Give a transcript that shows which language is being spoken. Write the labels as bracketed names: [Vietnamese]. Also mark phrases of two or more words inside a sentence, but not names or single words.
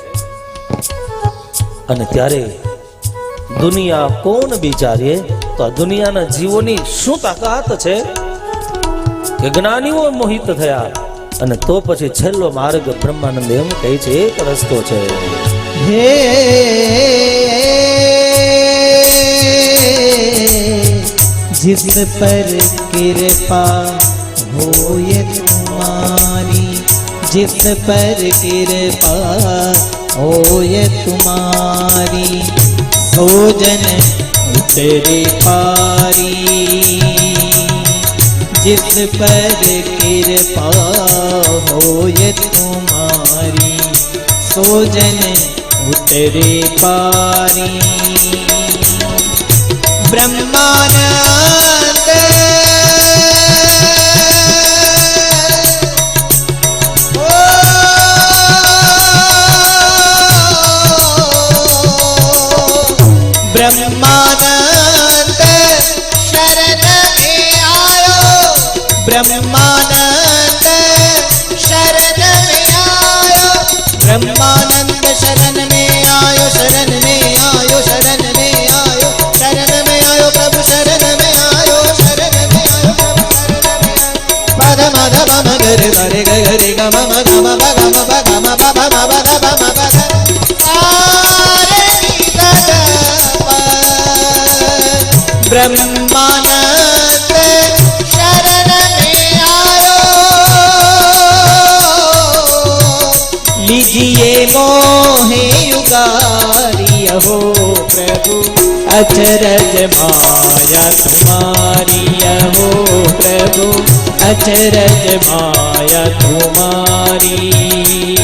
[Gujarati] અને ત્યારે દુનિયા કોણ વિચારે તો આ દુનિયાના જીવોની શું તાકાત છે કે જ્ઞાનીઓ મોહિત થયા. અને તો પછી છેલ્લો માર્ગ બ્રહ્માનંદ એમ કહે છે એક રસ્તો છે. [Hindi] હે जिस पर कृपा होए तुम्हारी, जिस पर कृपा होए तुम्हारी, भोजन उतरे पारी. जिस पर कृपा होए तुम्हारी, सोजन उतरे पारी. ब्रह्मानंद ब्रह्मानंद शरण में आयो, ब्रह्मानंद शरण में आयो, ब्रह्मानंद शरण में आयो, शरण में आयो, शरण में आयो, शरण में आयो प्रभु, शरण में आयो, शरण में आयो प्रभु, शरण में आयो. पद मद मम गरे गरे गरे ग मम ग म ब ग म ब ग म ब ब म ब ग ब म ब ग सारे नी द द प. ब्रह्मानंद शरण में आयो, लीजिए मोहे युगारी हो प्रभु, अचरज माया तुम्हारी हो प्रभु, अचरज माया तुम्हारी.